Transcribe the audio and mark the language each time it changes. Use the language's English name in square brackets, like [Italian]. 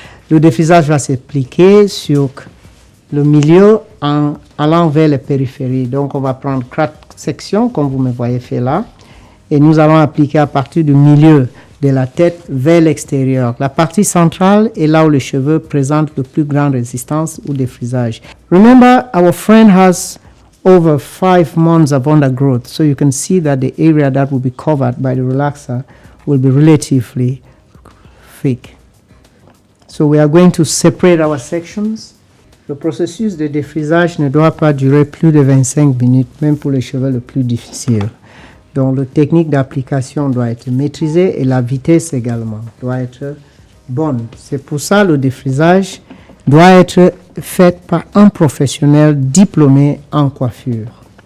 [French] Le défrisage va s'appliquer sur le milieu en allant vers les périphéries. Donc, on va prendre 4 sections, comme vous me voyez faire là, et nous allons appliquer à partir du milieu de la tête vers l'extérieur. La partie centrale est là où les cheveux présentent le plus grande résistance au défrisage. [English] Remember, our friend has over 5 months of undergrowth, so you can see that the area that will be covered by the relaxer will be relatively thick. So we are going to separate our sections. [French] Le processus de défrisage ne doit pas durer plus de 25 minutes, même pour les cheveux les plus difficiles. Donc, la technique d'application doit être maîtrisée et la vitesse également doit être bonne. C'est pour ça que le défrisage doit être fait par un professionnel diplômé en coiffure.